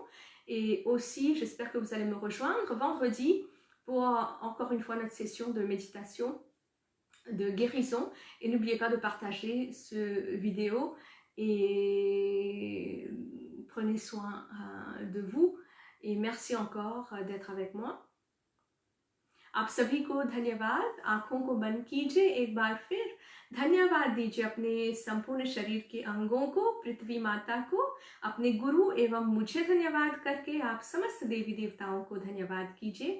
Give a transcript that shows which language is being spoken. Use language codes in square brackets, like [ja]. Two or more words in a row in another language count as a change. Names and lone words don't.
[fr] Et aussi, j'espère que vous allez me rejoindre vendredi pour encore une fois notre session de méditation, de guérison. Et n'oubliez pas de partager ce vidéo. Et prenez soin de vous. Et merci encore d'être avec moi. [hi] आप सभी को धन्यवाद। आँखों को बंद कीजिए एक बार फिर। धन्यवाद दीजिए अपने संपूर्ण शरीर के अंगों को, पृथ्वी माता को, अपने गुरु एवं मुझे धन्यवाद करके आप समस्त देवी देवताओं को धन्यवाद कीजिए।